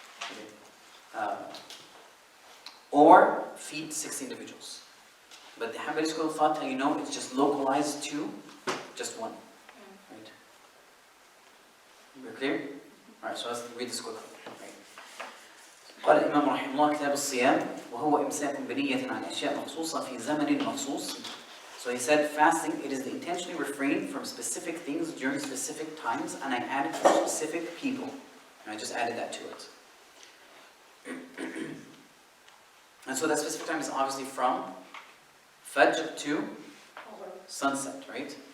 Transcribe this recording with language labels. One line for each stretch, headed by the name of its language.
English: Okay. Or feed 6 individuals. But the Hanbali school of thought, you know, it's just localized to just one. Right? We're clear? Alright, so let's read this quickly. Right.
Arabic: قال الإمام رحمه الله كتاب الصيام وهو إمساك بنية عن أشياء مخصوصة في زمن مخصوص.
English: So he said, fasting, it is the intentionally refrain from specific things during specific times, and I added for specific people. And I just added that to it. And so that specific time is obviously from Fajr to sunset, right?